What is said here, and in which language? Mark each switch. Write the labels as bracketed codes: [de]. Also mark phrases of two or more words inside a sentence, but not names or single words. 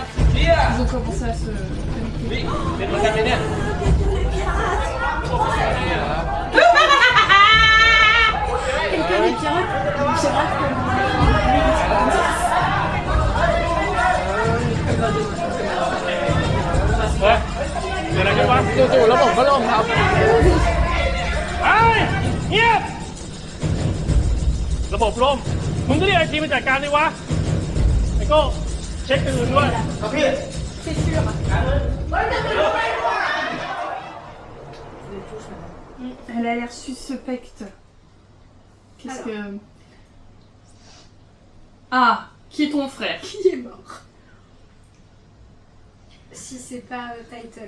[fr] Ils ont commencé à se connecter. Quelqu'un des pirates comme on a fait. [th] จู่ๆแล้วผมก็ลงครับ เงียบระบบล่มมึงก็เรียกไอทีมาจัดการดิวะไอ้โก้เช็คอื่นด้วย [fr] C'est sûr. Elle a l'air suspecte. Qu'est-ce que... Ah, qui est ton frère? Qui est mort? Si c'est pas Title.